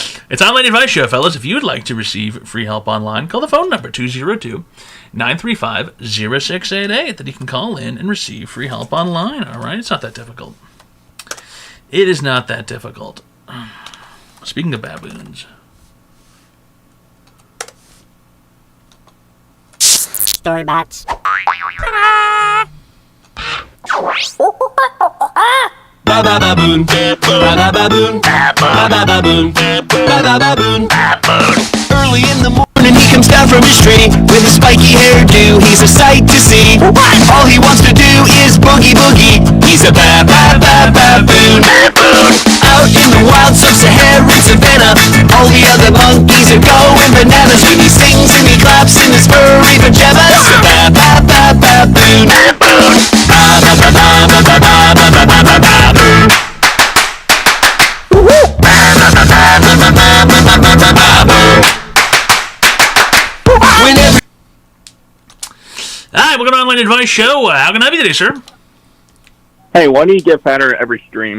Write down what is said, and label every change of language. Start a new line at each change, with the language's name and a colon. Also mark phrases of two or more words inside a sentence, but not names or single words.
English: It's Online Advice Show, fellas. If you would like to receive free help online, call the phone number 202-935-0688 that you can call in and receive free help online. All right? It's not that difficult. It is not that difficult. Speaking of baboons. Storybots. Ba-ba-ba-boon, ba-ba-ba-boon, ba-ba-ba-boon, ba-ba-ba-boon. Early in the morning he comes down from his tree with a spiky hairdo. He's a sight to see. All he wants to do is boogie boogie. He's a ba-ba-ba-baboon. Out in the wild sub-Saharan savannah, all the other monkeys are going bananas when he sings and he claps in his furry pajamas. He's a ba-ba-ba-baboon. Ba-ba-ba-ba-ba-ba-ba-ba-ba-ba-baboon. Alright, welcome to Online Advice Show. How can I be today, sir? Hey, why do you get fatter every stream?